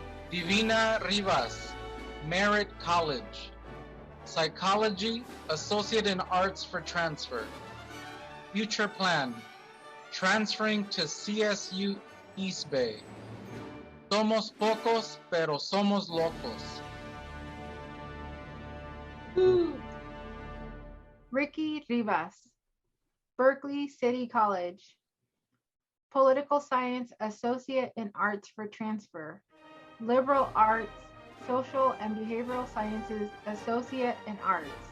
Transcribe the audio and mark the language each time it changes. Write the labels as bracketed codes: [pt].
[en] Divina Rivas, Merritt College, Psychology, Associate in Arts for transfer. Future plan, transferring to CSU East Bay. [es] Somos pocos, pero somos locos. [en] Ricky Rivas, Berkeley City College, Political Science Associate in Arts for transfer. Liberal Arts, Social and Behavioral Sciences Associate in Arts.